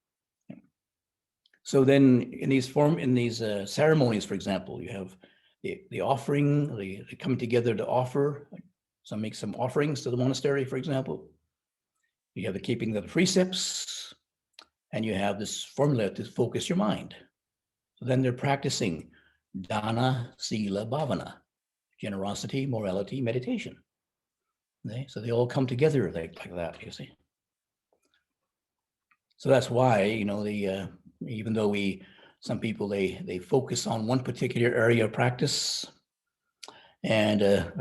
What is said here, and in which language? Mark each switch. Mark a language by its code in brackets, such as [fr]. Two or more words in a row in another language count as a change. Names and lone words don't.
[en] So then in these ceremonies, for example, you have the offering, they come together to offer. Some make some offerings to the monastery, for example. You have the keeping of the precepts, and you have this formula to focus your mind. So then they're practicing [pi] dana, sila, bhavana, [en] generosity, morality, meditation. Okay? So they all come together like that, you see. So that's why, even though some people, they focus on one particular area of practice, and I